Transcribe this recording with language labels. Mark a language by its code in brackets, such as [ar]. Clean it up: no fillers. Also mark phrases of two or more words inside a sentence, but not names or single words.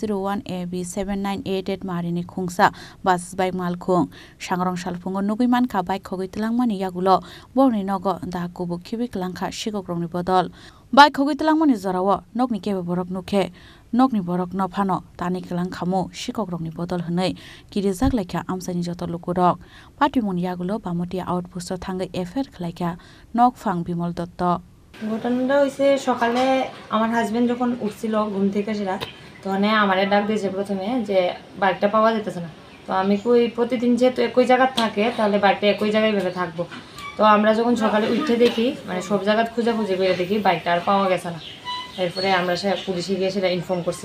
[trp] R01AB7988 Marini Khungsa bus by Malkhung Srangsal Phungo Nugui Manka by Khogwi Twlangmani Yagulo Borni Nogo Da Kubuk Twlangkha Sikokrokni bodol By Khogwi Twlangmani Zorawo Nokni Kebe Borok Nukhe Nokni Borok no Phano Tani Twlangkhamo Sikokrokni bodol Hanai Kirijak Laika Amsani Joto Lukurok Patimon Yagulo Bamutia outpost Thangai Efer Khlaika Nokphang Bimal Dotto [bn] ঘটনাটা হইছে সকালে আমার হাজবেন্ড যখন উঠছিল ঘুম থেকে সেটা তখন আমারে ডাক দিয়েছে প্রথমে যে বাইকটা পাওয়া যেতেছে না তো আমি কই প্রতিদিন যেহেতু একই জায়গা থাকে তাহলে বাইকটা একই জায়গায় ভেবে থাকবো তো আমরা যখন সকালে উঠে দেখি মানে সব জায়গা খুঁজে করে দেখি বাইকটা আর পাওয়া গেছে না এরপরে আমরা পুলিশে গিয়ে সেটা ইনফর্ম করছি